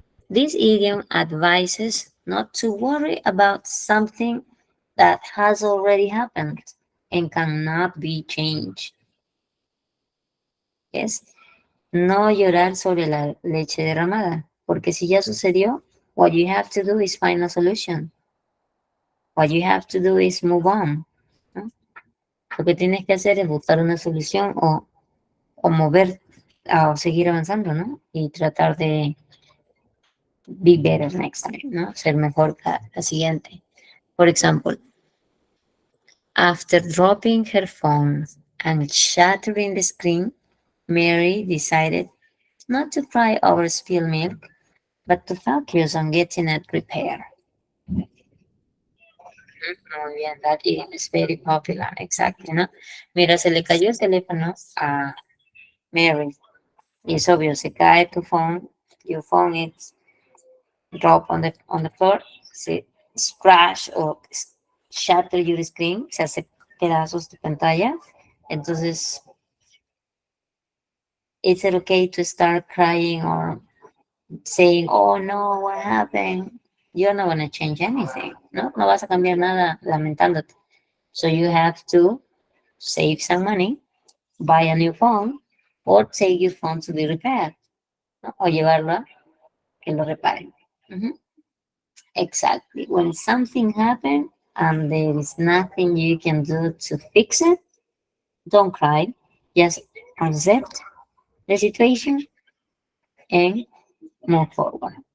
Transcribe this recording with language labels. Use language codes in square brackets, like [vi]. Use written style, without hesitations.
[en] This idiom advises not to worry about something that has already happened and cannot be changed. Yes. [es] No llorar sobre la leche derramada, porque si ya sucedió, [en] what you have to do is find a solution. What you have to do is move on. [es] ¿No? Lo que tienes que hacer es buscar una solución o mover o seguir avanzando, ¿no? Y tratar de [en] be better next time, [es] ¿no? Ser mejor la siguiente. [en] For example, after dropping her phone and shattering the screen, Mary decided not to cry over spilled milk, but to focus on getting it repaired. [es] Muy bien, [en] that is very popular, exactly, [es] ¿no? Mira, se le cayó el teléfono a Mary. Y es obvio, se cae tu phone, [en] your phone is drop on the floor, [es] se crash o [en] shatter your screen, [es] se hace pedazos tu pantalla. Entonces, [en] is it okay to start crying or saying, oh no, what happened? You're not going to change anything, [es] ¿no? No vas a cambiar nada lamentándote. [en] So you have to save some money, buy a new phone, or take your phone to be repaired, [es] ¿no? O llevarlo a que lo reparen. [en] Mhm. Exactly. When something happened and there is nothing you can do to fix it, don't cry. Just accept the situation and move forward.